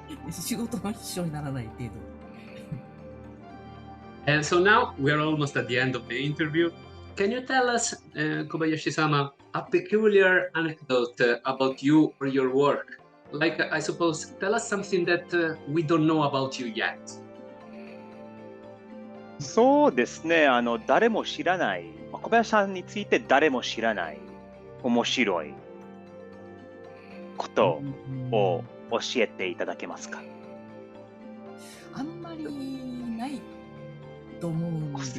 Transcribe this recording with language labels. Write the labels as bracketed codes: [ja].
[ja] 仕事の支障にならない程度。 [en] And so now we're almost at the end of the interview. Can you tell us, Kobayashi-sama, a peculiar anecdote about you or your work? Like, I suppose, tell us something that we don't know about you yet. [ja] そうですね。誰も知らない、小林さんについて誰も知らない面白いことを教えていただけますか？あんまりないと思うんですけど。個